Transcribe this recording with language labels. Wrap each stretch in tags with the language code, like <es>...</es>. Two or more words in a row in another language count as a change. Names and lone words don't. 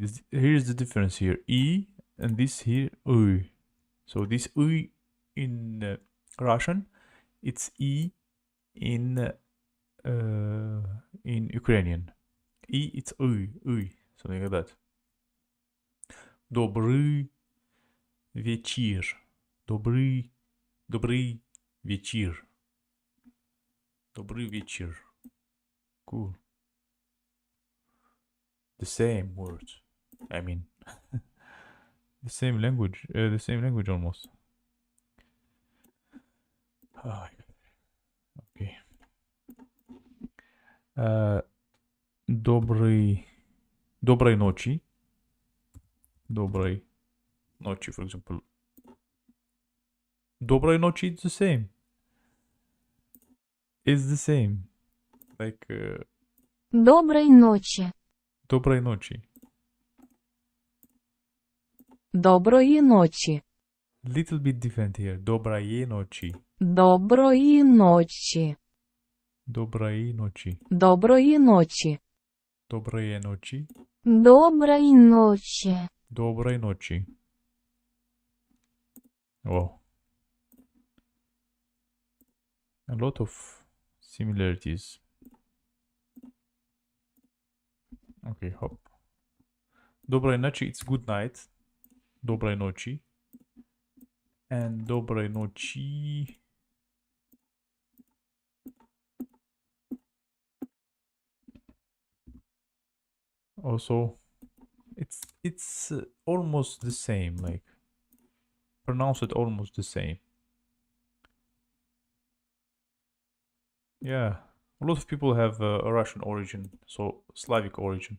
<en>Here's the difference here. E and this here U. So this U in Russian, it's E in Ukrainian. E it's U. Something like that.</en> <ru>Добрый вечер. Добрый вечер. Добрый вечер.</ru> <en>Cool. The same words. I mean, the same language. The same language almost. Okay.</en> <ru>Доброй ночи. Доброй ночи,</ru> <en>for example.</en> <ru>Доброй ночи,</ru> <en>it's the same. It's the same. Like,</en> <ru>Доброй ночи. Доброй ночи.</ru> <uk>Доброї ночі.</uk> <en>Little bit different here.</en> <ru>Доброй ночи.</ru> <uk>Доброї ночі.</uk> <ru>Доброй ночи.</ru> <uk>Доброї ночі.</uk> <ru>Доброй ночи.</ru> <uk>Доброї ночі.</uk> <ru>Доброй ночи.</ru> <en>Wow. A lot of similarities. Okay, hop.</en> <ru>Доброй ночи,</ru> <en>it's good night.</en> <ru>Доброй ночи.</ru> <en>And</en> <ru>доброй ночи.</ru> <en>Also, it's almost the same, like pronounce it almost the same. Yeah, a lot of people have a Russian origin, so Slavic origin.</en>